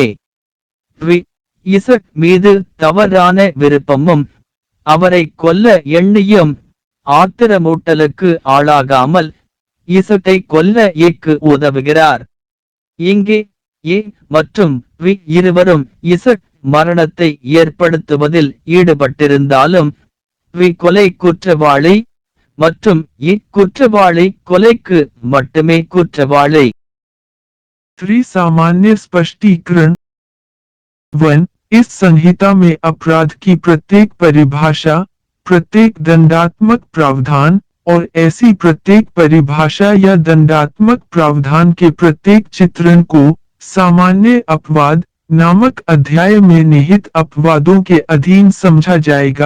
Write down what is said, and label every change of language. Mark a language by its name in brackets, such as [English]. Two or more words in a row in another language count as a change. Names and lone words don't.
[Tamil] B இசட் மீது தவறான விருப்பமும் அவரை கொல்ல எண்ணியும் ஆத்திரமூட்டலுக்கு ஆளாகாமல் இசட்டை கொல்ல Aக்கு உதவுகிறார். இங்கே A மற்றும் B இருவரும் இசட் மரணத்தை ஏற்படுத்துவதில் ஈடுபட்டிருந்தாலும் B கொலை குற்றவாளி மற்றும் A குற்றவாளி கொலைக்கு மட்டுமே குற்றவாளி. [Hindi] सामान्य स्पष्टीकरण 1. इस संहिता में अपराध की प्रत्येक परिभाषा, प्रत्येक दंडात्मक प्रावधान और ऐसी प्रत्येक परिभाषा या दंडात्मक प्रावधान के प्रत्येक चित्रण को सामान्य अपवाद नामक अध्याय में निहित अपवादों के अधीन समझा जाएगा।